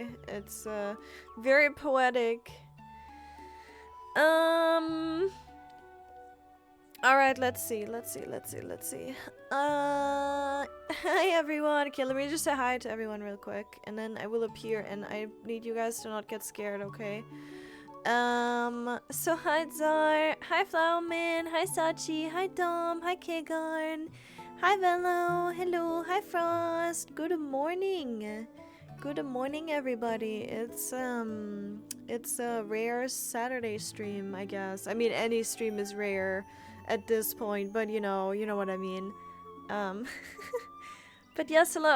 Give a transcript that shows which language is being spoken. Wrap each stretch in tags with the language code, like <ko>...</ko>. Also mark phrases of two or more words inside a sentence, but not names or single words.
<en>It's very poetic. Alright, let's see. Hi everyone. Okay, let me just say hi to everyone real quick, and then I will appear, and I need you guys to not get scared, okay? So hi Zar, hi Flowerman, hi Sachi, hi Dom, hi Kegarn, hi Velo, hello, hi Frost, good morning. Good morning, everybody. It's a rare Saturday stream, I guess. I mean, any stream is rare at this point, but you know what I mean. But yes, hello.</en>